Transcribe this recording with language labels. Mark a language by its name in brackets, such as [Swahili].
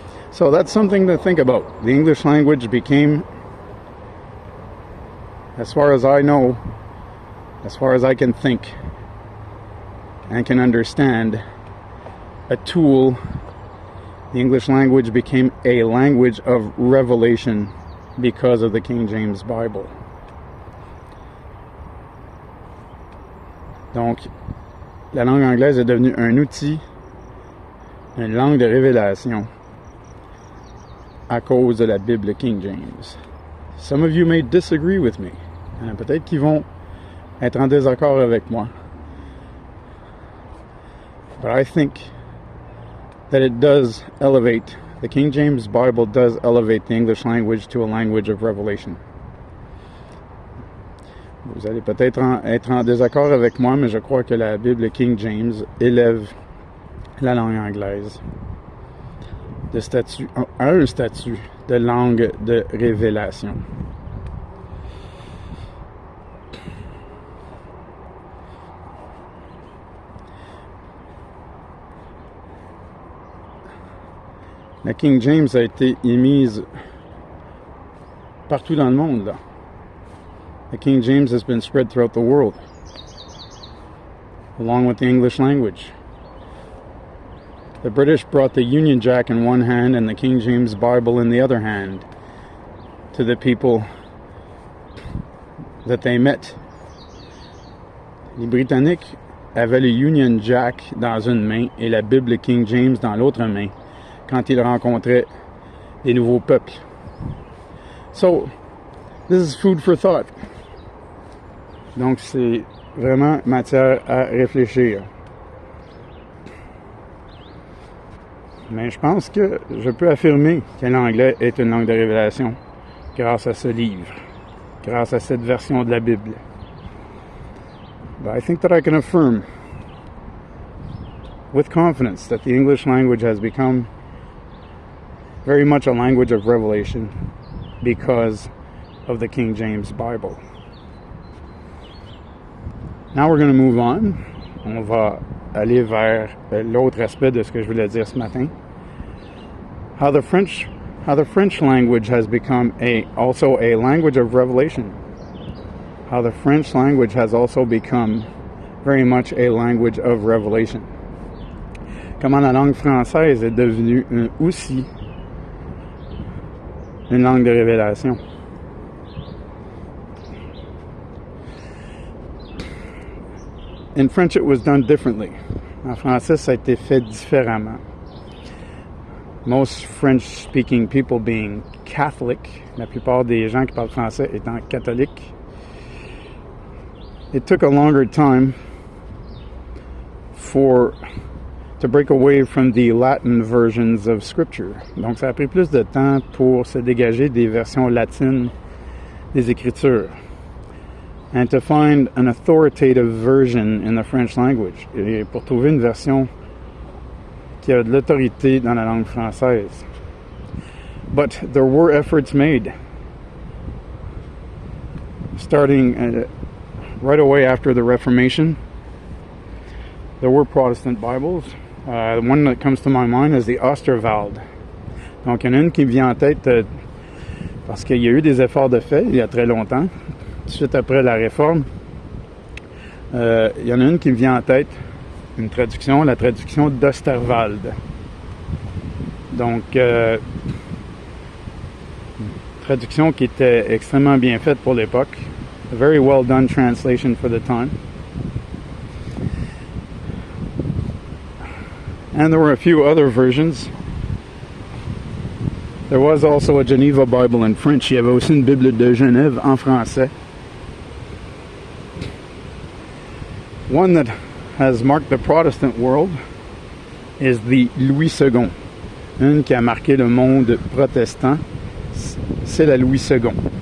[English] So that's something to think about. The English language became, as far as I know, as far as I can think and can understand, a tool. The English language became a language of revelation because of the King James Bible. [French] Donc, la langue anglaise est devenue un outil, une langue de révélation à cause de la Bible King James. [English] Some of you may disagree with me. [French] Peut-être qu'ils vont être en désaccord avec moi. [English] But I think that it does elevate, the King James Bible does elevate the English language to a language of revelation. [French] Vous allez peut-être être en désaccord avec moi, mais je crois que la Bible King James élève la langue anglaise à un statut de langue de révélation. La King James a été émise partout dans le monde, là. [English] The King James has been spread throughout the world, along with the English language. The British brought the Union Jack in one hand and the King James Bible in the other hand to the people that they met. [French] Les Britanniques avaient le Union Jack dans une main et la Bible King James dans l'autre main quand ils rencontraient des nouveaux peuples. [English] So, this is food for thought. [French] Donc, c'est vraiment matière à réfléchir. Mais je pense que je peux affirmer que l'anglais est une langue de révélation grâce à ce livre, grâce à cette version de la Bible. [English] But I think that I can affirm with confidence that the English language has become very much a language of revelation because of the King James Bible. Now we're going to move on. [French] On va aller vers l'autre aspect de ce que je voulais dire ce matin. [English] How the French language has become also a language of revelation. How the French language has also become very much a language of revelation. [French] Comment la langue française est devenue aussi une langue de révélation. [English] In French, it was done differently. [French] En français, ça a été fait différemment. [English] Most French-speaking people being Catholic, [French] la plupart des gens qui parlent français étant catholiques, [English] it took a longer time to break away from the Latin versions of Scripture. [French] Donc, ça a pris plus de temps pour se dégager des versions latines des Écritures. [English] And to find an authoritative version in the French language. [French] Et pour trouver une version qui a de l'autorité dans la langue française. [English] But there were efforts made. Starting right away after the Reformation, there were Protestant Bibles. The one that comes to my mind is the Osterwald. [French] Donc, il y en a une qui me vient en tête parce qu'il y a eu des efforts de fait il y a très longtemps. Tout de suite après la Réforme, il y en a une qui me vient en tête, la traduction d'Osterwald. Donc, traduction qui était extrêmement bien faite pour l'époque. [English] A very well done translation for the time. And there were a few other versions. There was also a Geneva Bible in French. [French] Il y avait aussi une Bible de Genève en français. [English] One that has marked the Protestant world is the Louis II. [French] Une qui a marqué le monde protestant, c'est la Louis II.